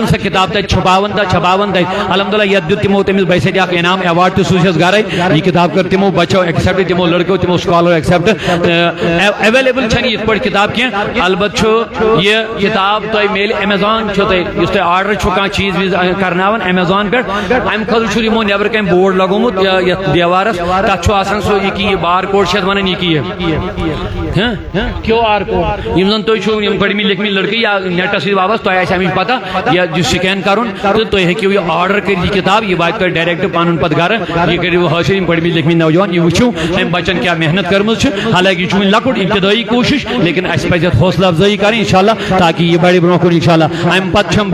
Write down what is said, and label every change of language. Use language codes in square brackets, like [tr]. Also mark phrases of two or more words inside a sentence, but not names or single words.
[ks] سۄ کِتاب تتہِ چھُپاوان تتہِ الحمدللہ یتھ دیُت تِمو تٔمِس بے سۭتۍ اکھ انعام ایوارڈ تہِ سوٗزہس گرے یہِ کِتاب کٔر تِمو بچو ایکسپٹ تِمو لڑکو تِمو سکالر ایکسپٹ ایویلیبل چھنہٕ یِتھ پٲٹھۍ کِتاب کینٛہہ البتہ چھُ یہِ کِتاب تۄہہِ میلہِ ایمیزان چھُ تۄہہِ یُس تۄہہِ آرڈر چھُ کانٛہہ چیٖز ویٖز کرناوان ایمیزان پٮ۪ٹھ امہِ خٲطرٕ چھُ یِمو نیبرٕ کنۍ بورڈ لگومُت یتھ دیوارس تتھ چھُ آسان سُہ یہِ کہِ یہِ [en] bar code [ks] چھِ یتھ ونان یہِ کہِ [en] QR code [ks] یِم زن تُہۍ چھِو یِم پٔرمٕتۍ لیکھمٕتۍ لڑکہٕ یا نیٹس سۭتۍ وابستہٕ تۄہہِ آسہِ امِچ پتہ یہِ سکین کرُن تہٕ تُہۍ ہیٚکِو یہِ آرڈر کٔرِتھ یہِ کِتاب یہِ واتہِ تۄہہِ ڈایریکٹ پنُن پتہٕ گرٕ یہِ کٔرِو حٲصِل یِم پٔرمٕتۍ لیکھمٕتۍ نوجوان یہِ وٕچھِو أمۍ بچن کیاہ محنت کٔرمٕژ چھِ حالانکہِ یہِ چھُ وُنہِ لۄکُٹ ابتدٲیی کوٗشش لیکن اَسہِ پزِ اتھ حوصلہٕ افضٲیی کرٕنۍ انشاءاللہ تاکہِ یہِ بڑِ برونٛہہ کُن انشاءاللہ امہِ پتہٕ چھم